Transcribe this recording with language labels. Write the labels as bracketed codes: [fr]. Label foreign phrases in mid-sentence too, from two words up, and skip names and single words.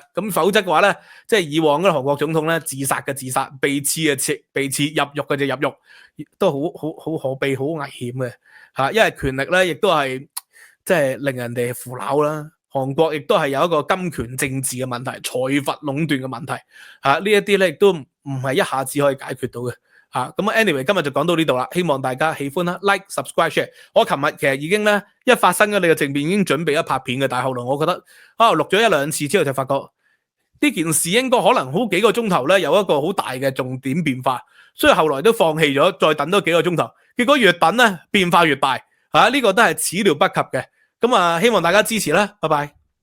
[yue] 咁否則嘅話咧，即係以往嗰個韓國總統咧自殺嘅自殺，被刺嘅刺，被刺入獄嘅就入獄，都好可悲、好危險嘅。因為權力咧亦都係即係令人哋腐朽啦。韓國亦都係有一個金權政治嘅問題、財閥壟斷嘅問題呢一啲咧亦都唔係一下子可以解決到嘅。咁anyway 今日就講到呢度啦，希望大家喜歡啦 ， [en] like、subscribe、share。 [yue] 我琴日其實已經咧一發生咗你嘅政變，已經準備一拍片嘅，但係後來我覺得錄咗1-2次之後就發覺呢件事應該可能好幾個鐘頭咧有一個好大嘅重點變化，所以後來都放棄咗，再等多幾個鐘頭，結果越等咧變化越大呢個都係始料不及嘅。咁希望大家支持啦，拜拜。